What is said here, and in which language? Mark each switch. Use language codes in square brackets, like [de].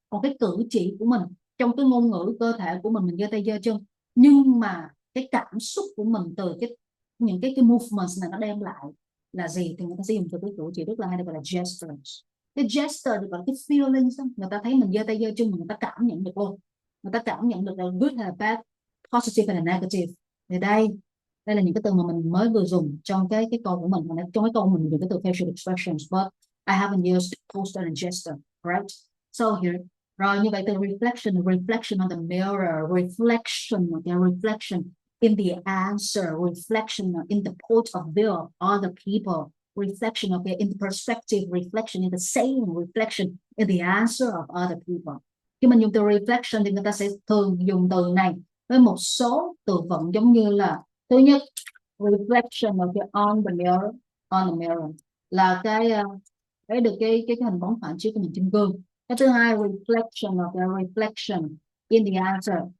[vi] Còn cái cử chỉ của mình, trong cái ngôn ngữ cơ thể của mình giơ tay giơ chân, nhưng mà cái cảm xúc của mình từ những cái movements này nó đem lại là gì, thì người ta sẽ dùng từ cái cử chỉ rất là hay, được gọi là gestures. Cái gesture được gọi là cái feelings đó. Người ta thấy mình giơ tay giơ chân, người ta cảm nhận được luôn, người ta cảm nhận được là good hay là bad, positive hay là negative. Thì đây là những cái từ mà mình mới vừa dùng trong cái câu của mình. Trong cái câu mình dùng cái từ [en] facial expressions, but I haven't used poster and gesture, right? So here, [vi] rồi như vậy từ [en] reflection on the mirror, reflection, okay, reflection in the answer, reflection in the point of view of other people, reflection, okay, in the perspective, reflection in the same, reflection in the answer of other people. [vi] Khi mình dùng từ reflection thì người ta sẽ thường dùng từ này với một số từ vựng giống như là, thứ nhất, [en] reflection on the mirror [vi] là cái hình bóng phản chiếu của mình trên gương. Cái thứ hai, [en] reflection in the answer.